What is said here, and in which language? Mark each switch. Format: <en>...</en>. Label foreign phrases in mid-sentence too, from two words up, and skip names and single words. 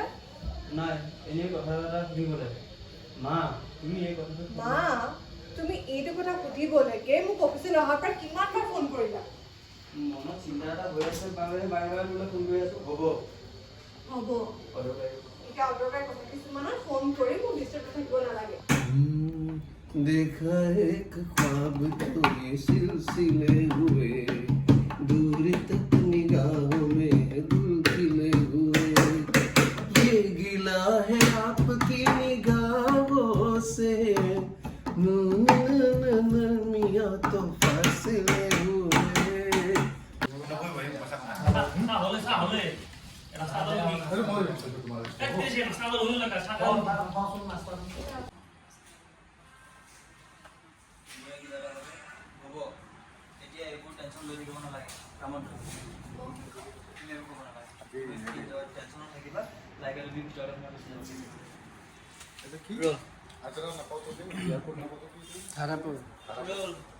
<as>নাই এনেই কথা এটা সুধিব লাগে মা তুমি এই কথাটো মা তুমি এইটো কথা সুধিবলৈকে মোক অফিচলৈ অহাৰ পৰা কিমানবাৰ ফোন কৰিলা মনত চিন্তা এটা হৈ আছে বাবে বাৰে বাৰে তোমালৈ ফোন কৰি আছো হ'ব হ'ব অদৰকাৰী এতিয়া অদৰকাৰী কথা কিছুমানৰ ফোন কৰি মোক ডিষ্টাৰ্ব থাকিব নালাগে</as> <hi>देखा एक ख्वाब तो ये सिलसिले हुए दूर तक निगाहों में दिल खिले हुए ये गिला है आपकी निगाहों से मिया तो फासिले हुए</hi> <as>হ'ব এতিয়া এইবোৰ টেনশ্যন লৈ থাকিব নালাগে কামত তুমি একো ক'ব নালাগে টেনশ্যনত থাকিবা লাগে তুমি ভিতৰতে সোমাই গুচি যাব ৰ'ল</as>